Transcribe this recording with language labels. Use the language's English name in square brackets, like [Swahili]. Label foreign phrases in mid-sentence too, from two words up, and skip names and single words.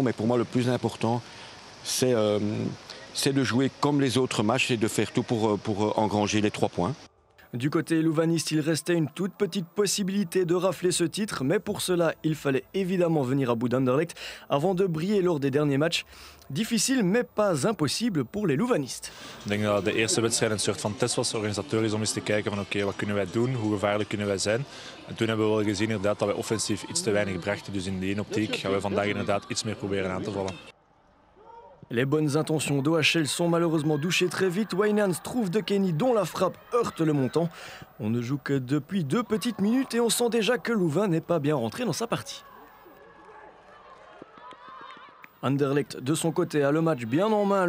[French] Mais pour moi, le plus important, c'est de jouer comme les autres matchs et de faire tout pour engranger les 3 points. Du côté louvaniste, il restait une toute petite possibilité de rafler ce titre, mais pour cela, il fallait évidemment venir à bout d'Anderlecht avant de briller lors des derniers matchs. Difficile, mais pas impossible pour les louvanistes. [Dutch] Ik denk dat de eerste wedstrijd een soort van test was, organisatorisch, om eens te kijken van oké, wat kunnen wij doen, hoe gevaarlijk kunnen wij zijn. En toen hebben we wel gezien inderdaad dat wij offensief iets te weinig brachten, dus in die ene optiek gaan we vandaag inderdaad iets meer proberen aan te vallen. [French] Les bonnes intentions d'OHL sont malheureusement douchées très vite. Wijnands trouve De Kenny dont la frappe heurte le montant. On ne joue que depuis 2 petites minutes et on sent déjà que Louvain n'est pas bien rentré dans sa partie. Anderlecht de son côté a le match bien en main.